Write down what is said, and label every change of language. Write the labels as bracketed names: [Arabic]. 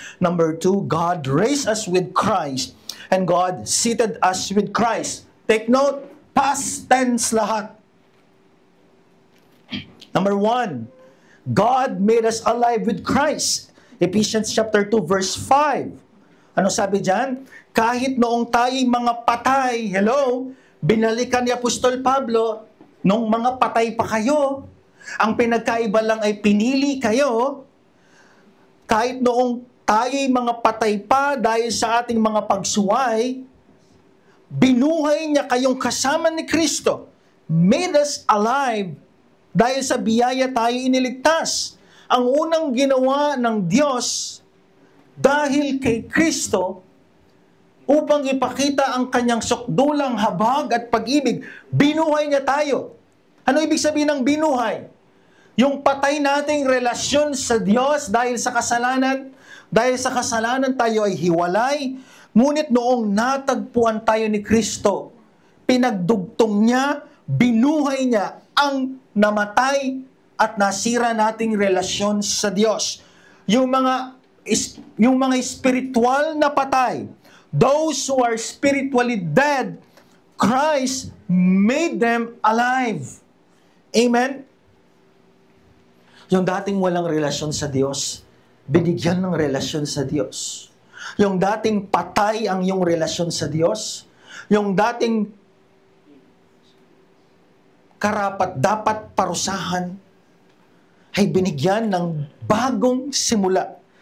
[English] Number 2, God raised us with Christ. And God seated us with Christ. Take note, past tense lahat. Number 1, God made us alive with Christ. Ephesians chapter 2, verse 5. [Filipino] Ano sabi dyan? Kahit noong tayo'y mga patay, binalikan ni Apostol Pablo, nung mga patay pa kayo, ang pinagkaiba lang ay pinili kayo, kahit noong tayo'y mga patay pa dahil sa ating mga pagsuway, binuhay niya kayong kasama ni Kristo. [English] Made us alive [Filipino] dahil sa biyaya tayo iniligtas. Ang unang ginawa ng Diyos dahil kay Kristo upang ipakita ang kanyang sukdulang habag at pag-ibig, binuhay niya tayo. Ano ibig sabihin ng binuhay? Yung patay nating relasyon sa Diyos dahil sa kasalanan tayo ay hiwalay, ngunit noong natagpuan tayo ni Kristo, pinagdugtong niya, binuhay niya ang namatay at nasira nating relasyon sa Diyos. Yung mga spiritual na patay, [English] those who are spiritually dead, Christ made them alive. Amen? [Filipino] Yung dating walang relasyon sa Diyos, binigyan ng relasyon sa Diyos. Yung dating patay ang iyong relasyon sa Diyos, yung dating karapat dapat parusahan, ay binigyan ng bagong simula.